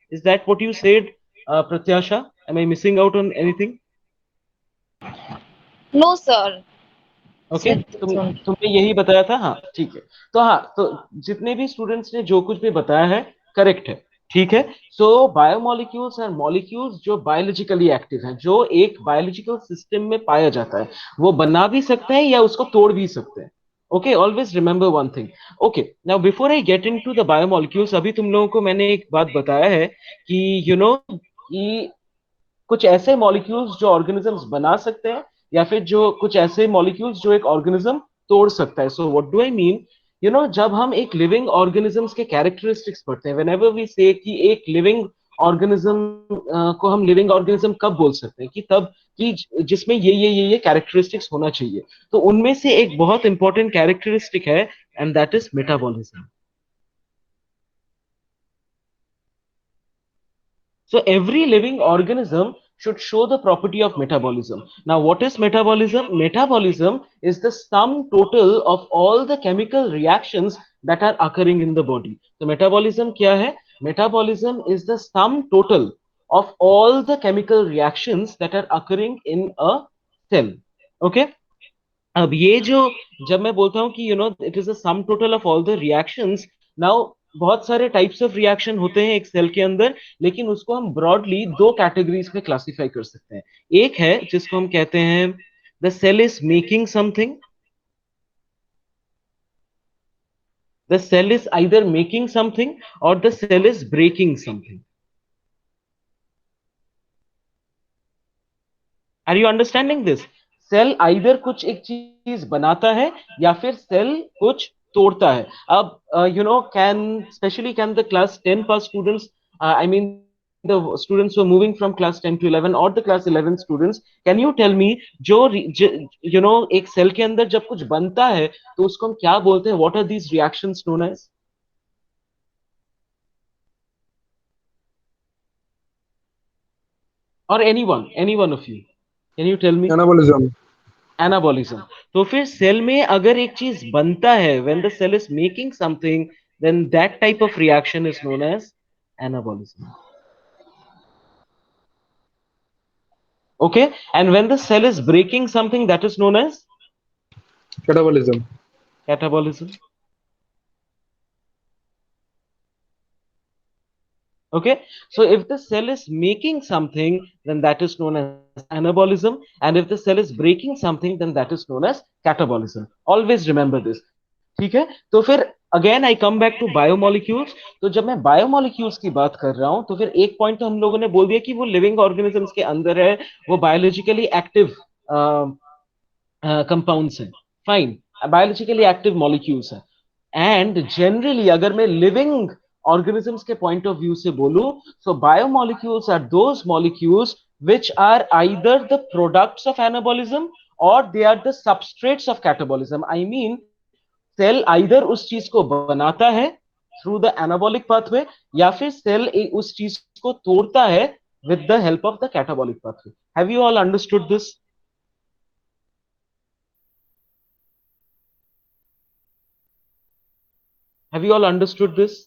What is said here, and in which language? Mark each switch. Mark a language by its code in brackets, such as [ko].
[en] Is that what you said, Pratyasha? Am I missing out on anything? No, sir. Okay, Said different. [hi] तुमने यही बताया था, हाँ ठीक है. तो हाँ, तो जितने भी स्टूडेंट्स ने जो कुछ भी बताया है, करेक्ट है. ठीक है. सो बायोमोलिक्यूल्स आर मॉलिक्यूल्स जो बायोलॉजिकली एक्टिव हैं, जो एक बायोलॉजिकल सिस्टम में पाया जाता है. वो बना भी सकते हैं या उसको तोड़ भी सकते हैं. [en] Okay, always remember one thing. Okay, now before I get into the biomolecules, [hi] अभी तुम लोगों को मैंने एक बात बताया है कि कि कुछ ऐसे मॉलिक्यूल्स जो ऑर्गेनिजम्स बना सकते हैं, या फिर जो कुछ ऐसे मॉलिक्यूल्स जो एक ऑर्गेनिज्म तोड़ सकता है. [en] so what do I mean, [hi] जब हम एक लिविंग ऑर्गेनिजम्स के कैरेक्टरिस्टिक्स पढ़ते हैं, व्हेनेवर वी से कि एक लिविंग ऑर्गेनिज्म को हम लिविंग ऑर्गेनिज्म कब बोल सकते हैं, कि तब कि जिसमें ये कैरेक्टरिस्टिक्स होना चाहिए. तो उनमें से एक बहुत इंपॉर्टेंट कैरेक्टरिस्टिक है, [en] And that is metabolism. So every living organism should show the property of metabolism. Now, what is metabolism? Metabolism is the sum total of all the chemical reactions that are occurring in the body. [hi] So metabolism क्या है? [en] Metabolism is the sum total of all the chemical reactions that are occurring in a cell. Okay? [hi] अब ये जो, जब मैं बोलता हूँ कि [en] It is a sum total of all the reactions. [hi] Now बहुत सारे टाइप्स ऑफ रिएक्शन होते हैं एक सेल के अंदर, लेकिन उसको हम ब्रॉडली दो कैटेगरीज में क्लासिफाई कर सकते हैं. एक है जिसको हम कहते हैं [en] The cell is making something. The cell is either making something और the cell is breaking something. Are you understanding this? [hi] Cell either कुछ एक चीज बनाता है, या फिर सेल कुछ तोड़ता है. [en] अब can specially can the class 10 pass students, I mean the students who are moving from class 10 to 11 or the class 11 students, can you tell me, [hi] जो एक सेल के अंदर जब कुछ बनता है तो उसको हम क्या बोलते हैं? [en] what are these reactions known as? or anyone of you, can you tell me? Anabolism. Anabolism. [hi] तो फिर सेल में अगर एक चीज बनता है, [en] When the cell is making something, then that type of reaction is known as anabolism. Okay, and when the cell is breaking something, that is known as Catabolism. Catabolism. Okay, so if the cell is making something, then that is known as anabolism, and if the cell is breaking something, then that is known as catabolism. Always remember this. [hi] ठीक है. तो फिर [en] Again I come back to biomolecules. [hi] तो जब मैं biomolecules की बात कर रहा हूं, तो फिर एक पॉइंट तो हम लोगों ने बोल दिया कि वो लिविंग ऑर्गेनिजम्स के अंदर है, वो बायोलॉजिकली एक्टिव कंपाउंड्स हैं. [en] Fine, biologically active molecules हैं. And [hi] जनरली अगर मैं लिविंग organisms के point of view से बोलूं, [en] so biomolecules are those molecules which are either the products of anabolism or they are the substrates of catabolism. [hi] I mean, cell either उस चीज को बनाता है थ्रू द एनाबॉलिक पाथवे, या फिर सेल उस चीज को तोड़ता है [en] with the help of the catabolic pathway. Have you all understood this? Have you all understood this?